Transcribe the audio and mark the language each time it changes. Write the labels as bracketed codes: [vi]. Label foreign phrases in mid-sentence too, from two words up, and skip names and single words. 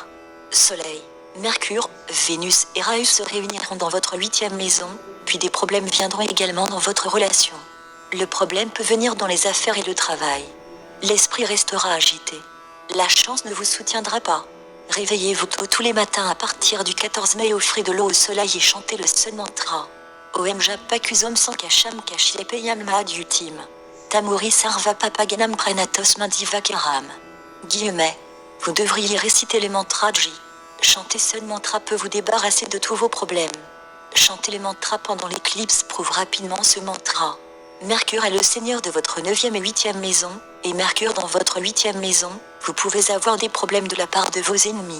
[fr] Soleil, Mercure, Vénus et Rahu se réuniront dans votre 8e maison, puis des problèmes viendront également dans votre relation. Le problème peut venir dans les affaires et le travail. L'esprit restera agité. La chance ne vous soutiendra pas. Réveillez-vous tôt tous les matins à partir du 14 mai, offrez de l'eau au soleil et chantez le [en] Sun Mantra. [sa] Om Japakusum Sankasham Kashyapayam Mahadyutim. Tamuri Sarva Papaganam Prenatos Mandivakaram. [fr] Guillemets. Vous devriez réciter les mantras J. Chanter [en] Sun Mantra [fr] peut vous débarrasser de tous vos problèmes. Chanter les mantras pendant l'éclipse prouve rapidement ce mantra. Mercure est le seigneur de votre 9e et 8e maison, et Mercure dans votre 8e maison, vous pouvez avoir des problèmes de la part de vos ennemis.